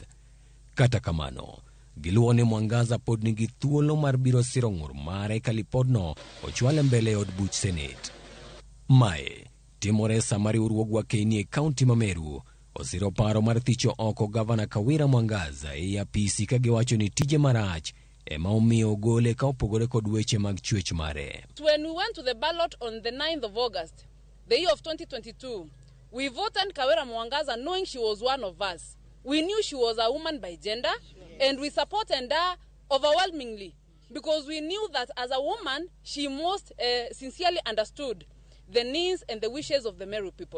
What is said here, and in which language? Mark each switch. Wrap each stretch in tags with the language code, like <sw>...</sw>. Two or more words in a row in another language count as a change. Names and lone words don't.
<luo>Kata kamano, giluwo ni Mwangaza pod nigi thuolo mar biro siro ng'ur mare ka lipodno ochwal mbele od buch Senate. Mae timore sama riwruogwa KNA kaunti ma Meru osiro paro mar thicho oko gavana Kawira Mwangaza e apisi ka giwacho ni tije marach ema omiyo gole ka opogore kod weche mag chwech mare.</luo> <en>When we went to the ballot on the 9th of August, the year of 2022, we voted Kawira Mwangaza knowing she was one of us. We knew she was a woman by gender, and we supported her overwhelmingly because we knew that as a woman, she most sincerely understood the needs and the wishes of the Meru people.</en>